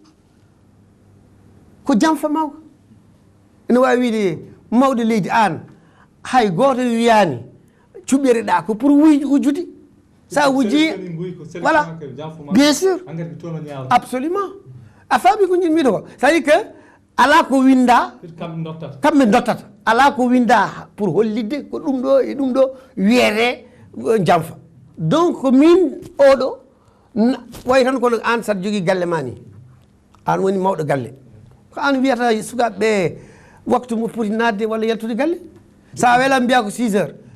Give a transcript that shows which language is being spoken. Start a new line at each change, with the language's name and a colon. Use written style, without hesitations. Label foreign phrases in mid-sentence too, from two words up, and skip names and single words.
Fula: ko jamfa mawka ene wawi wiide mawɗo leydi an hay goto wiyani cuɓɓereɗa ko pour wujjude sa wujji
French: voilà bien sûr absolument
Fula: a faami ko jinmiɗo ko
French: c'est à dire que
Fula: ala ko winda kamɓe dottata ala ko winda pour hollidde ko ɗum ɗo e ɗum ɗo wiyete jamfa donc min oɗo way tan kono an saɗa jogui galle ma ni an woni mawɗo galle ko an wiyata sukaɓeɓe waktu mo poti nadde walla yaltude galle sa welan mbiya ko 6 heures